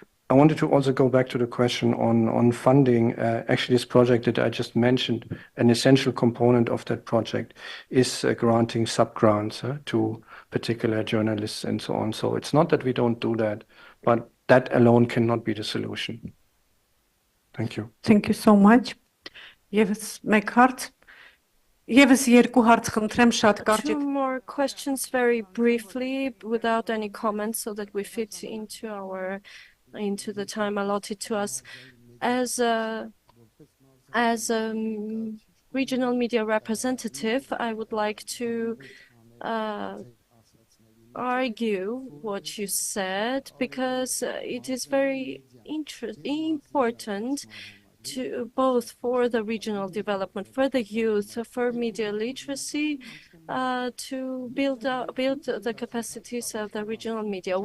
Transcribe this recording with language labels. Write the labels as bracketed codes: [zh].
[en] I wanted to also go back to the question on funding. Actually, this project that I just mentioned, an essential component of that project is granting sub-grants to particular journalists and so on. So it's not that we don't do that, but that alone cannot be the solution. Thank you. Thank you so much. [hy] Եվս մեկ հարց, եվս երկու հարց խնդրեմ շատ կարճ։ [en] Two more questions very briefly without any comments so that we fit into the time allotted to us. As a regional media representative, I would like to argue what you said, because it is very important to both for the regional development, for the youth, for media literacy, to build the capacities of the regional media.